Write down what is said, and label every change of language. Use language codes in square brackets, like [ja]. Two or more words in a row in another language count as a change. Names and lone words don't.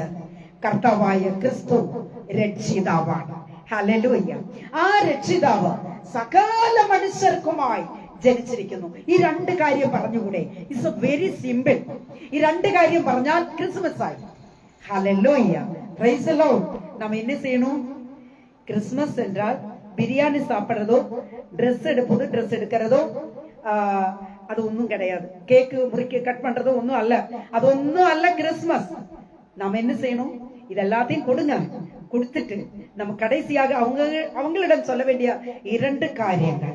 [ml] കർത്താവായ ക്രിസ്തു രക്ഷിതാവാണ്. ഹല്ലേലൂയ. ആ രക്ഷിതാവ് സകല മനുഷ്യർക്കുമായി ജനിച്ചിരിക്കുന്നു. ഈ 2 കാര്യം പറഞ്ഞുകൂടെ? [en] it's very simple. [ml] ഈ 2 കാര്യം പറഞ്ഞാൽ ക്രിസ്മസ് ആയി. [en] ഹല്ലേലൂയ. praise the Lord. നാം [ta] என்ன செய்யணும்? கிறிஸ்மஸ் என்றால் பிரியாணி சாப்பிடுறதோ, ட்ரெஸ் எடுக்கிறதோ, அது ஒன்றும் கிடையாது. கேக்கு முறிக்க கட் பண்றதோ ஒன்றும் அல்ல. அது ஒன்றும் அல்ல கிறிஸ்மஸ். நாம என்ன செய்யணும்? இது எல்லாத்தையும் கொடுங்க, கொடுத்துட்டு நம்ம கடைசியாக அவங்களிடம் சொல்ல வேண்டிய 2 காரியங்கள்.